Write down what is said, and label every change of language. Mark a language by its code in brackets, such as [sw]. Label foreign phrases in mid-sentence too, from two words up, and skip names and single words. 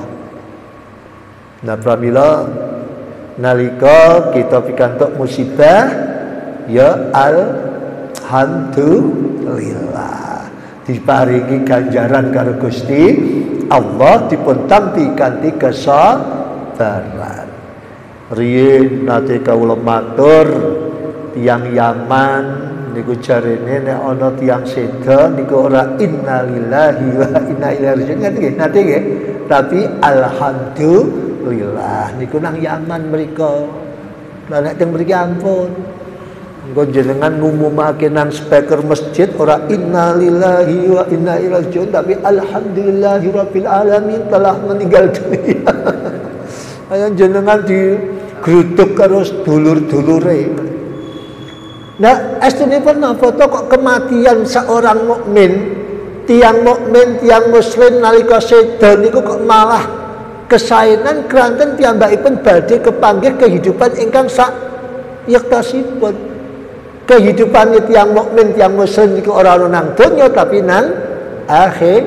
[jv] Nah pramila nalika kita pikantuk musibah ya alhamdulillah diparingi ganjaran karo Gusti Allah dipun tampi kanthi kesabaran. Riyen nate kawula matur tiyang Yaman niku jarene nek ana tiyang seda niku ora [ar] innalillahi wa inna ilaihi raji'un [jv] nate nggih, tapi alhamdulillah niku nang Yaman mriku. Lah nek teng mriki ampun engko jenengan ngumumake nang speaker masjid ora [ar] innalillahi wa inna ilaihi raji'un [jv] tapi [ar] alhamdulillahi rabbil alamin [id] telah meninggal dunia. [jv] Ayo jenengan digruduk karo dulur-dulure. Nah, astunipun napa to kok [id] kematian seorang mukmin, [jv] tiang muslim nalika seda niku kok malah kesaenan kranten piyambakipun badhe kepanggih kehidupan ingkang sak yektasipun. Kehidupan tiang mukmin, tiang muslim niku ora ana nang donya tapi nang akhirat.